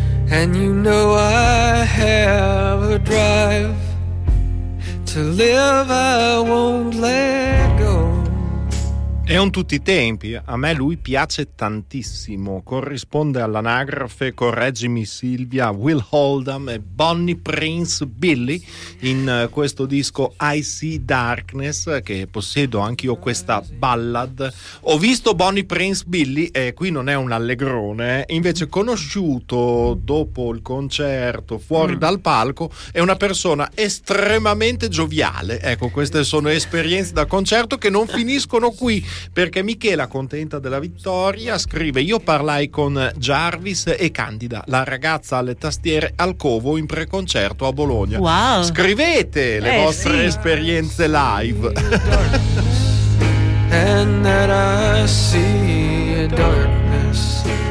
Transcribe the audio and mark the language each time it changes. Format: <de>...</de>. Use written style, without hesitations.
<en>And you know I have a drive to live I won't let go.</en> <it>È un tutti i tempi, a me lui piace tantissimo, corrisponde all'anagrafe, correggimi Silvia, Will Oldham e Bonnie Prince Billy in questo disco I See Darkness, che possiedo anch'io questa ballad. Ho visto Bonnie Prince Billy e qui non è un allegrone, invece conosciuto dopo il concerto fuori dal palco, è una persona estremamente gioviale. Ecco, queste sono esperienze da concerto che non finiscono qui, perché Michela, contenta della vittoria, scrive: io parlai con Jarvis e Candida, la ragazza alle tastiere al covo in preconcerto a Bologna. Wow. Scrivete le vostre esperienze live.</it> <en>And that I see a darkness.</en>